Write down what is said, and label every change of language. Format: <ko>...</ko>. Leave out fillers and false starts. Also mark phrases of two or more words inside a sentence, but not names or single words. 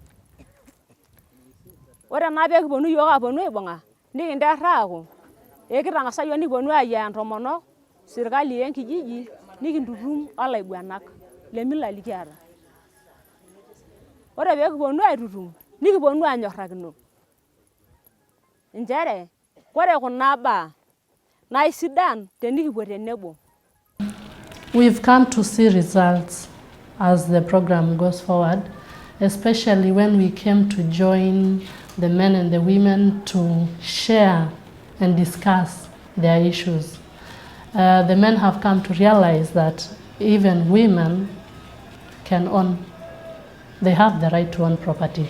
<mas>Ore naa peekiponu yiok aaponu aibung'a nikinterra aaku kitang'asa yiok nikiponu aayiaya ntomonok, sirkali enkijiji nikintutum olaiguanak lemila likiata. Ore peekiponu aitutum nikiponu aanyorrakino nchere ore kuna baa naa sidan tenikipuo tenebo.</mas> <en>We've come to see results as the program goes forward, especially when we came to join the men and the women to share and discuss their issues. The men have come to realize that even women can own, they have the right to own property.</en>